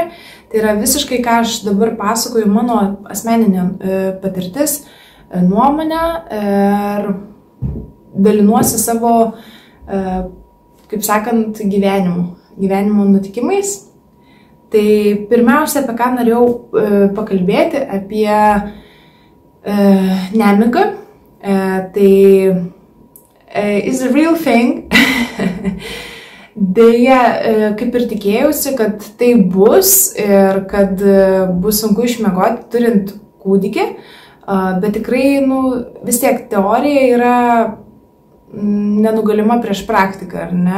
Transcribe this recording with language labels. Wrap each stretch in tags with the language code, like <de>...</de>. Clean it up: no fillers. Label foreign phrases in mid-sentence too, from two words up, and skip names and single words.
<lt>Tai yra visiškai, ką aš dabar pasakoju, mano asmeninė patirtis, nuomonė ir dalinuosi savo, kaip sakant, gyvenimo nutikimais. Tai pirmiausia, apie ką norėjau pakalbėti, apie nemigą.</lt> <en>Tai is a real thing.</en> <lt>Deja, kaip ir tikėjausi, kad tai bus ir kad bus sunku išmiegoti turint kūdikį, bet tikrai vis tiek teorija yra nenugalima prieš praktiką, ar ne?</lt>